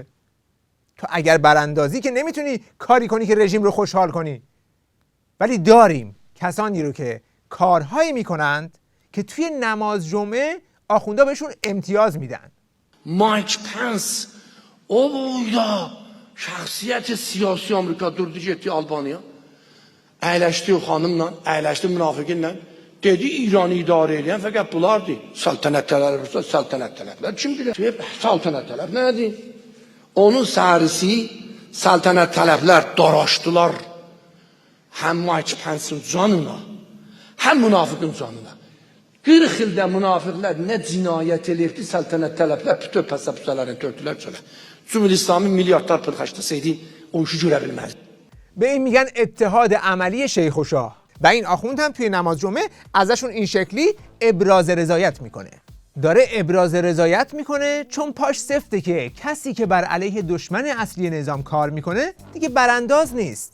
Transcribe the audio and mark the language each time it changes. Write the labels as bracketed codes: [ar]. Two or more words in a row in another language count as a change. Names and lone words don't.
[fa] تو اگر براندازی که نمیتونی کاری کنی که رژیم رو خوشحال کنی. ولی داریم کسانی رو که کارهایی میکنند که توی نماز جمعه آخوندا بهشون امتیاز میدن. [az] مایک پنس o boyda şəxsiyyət siyasi Amerika durdu getdi Albaniya. Əyləşdi o xanımla, əyləşdi münafiqinlə. Dedi İranı idarə edən fəqət bunlardı. Saltanət tələblər. Kim bilir? Saltanət tələb nədir? Onun sərisi saltanət tələblər daraşdılar. Həm Mike Pence'in canına, həm münafiqin canına. 40 ildə münafiqlər nə cinayət eləyibdi, saltanət tələblər bütün pəsəpüsələrini tördülər çölə. جمهوری اسلامی میلیاردlar pul xərcləsəydi o işi görə bilməzdi. [fa] به این میگن اتحاد عملی شیخ و شاه. و این آخوند هم توی نماز جمعه ازشون این شکلی ابراز رضایت میکنه. داره ابراز رضایت میکنه چون پاش سفته که کسی که بر علیه دشمن اصلی نظام کار میکنه دیگه برانداز نیست.